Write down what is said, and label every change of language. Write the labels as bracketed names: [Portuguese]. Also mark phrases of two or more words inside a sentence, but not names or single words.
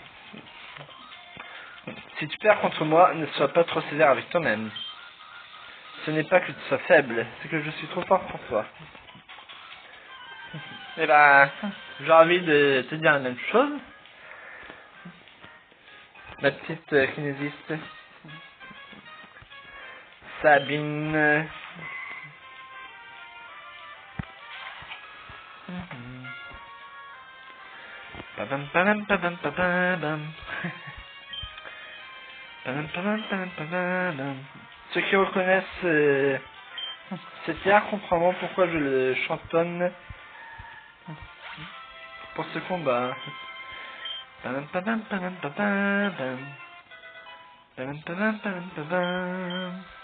[French] Si tu perds contre moi, ne sois pas trop sévère avec toi-même. Ce n'est pas que tu sois faible, c'est que je suis trop fort pour toi. Et bah, j'ai envie de te dire la même chose. Ma petite kinésiste. Sabine. Pabam pabam pabam pabam. Pabam pabam pabam pabam. Ceux qui reconnaissent cet air comprendront pourquoi je le chantonne pour ce combat. Pabam pabam pabam pabam. Pabam pabam pabam pabam.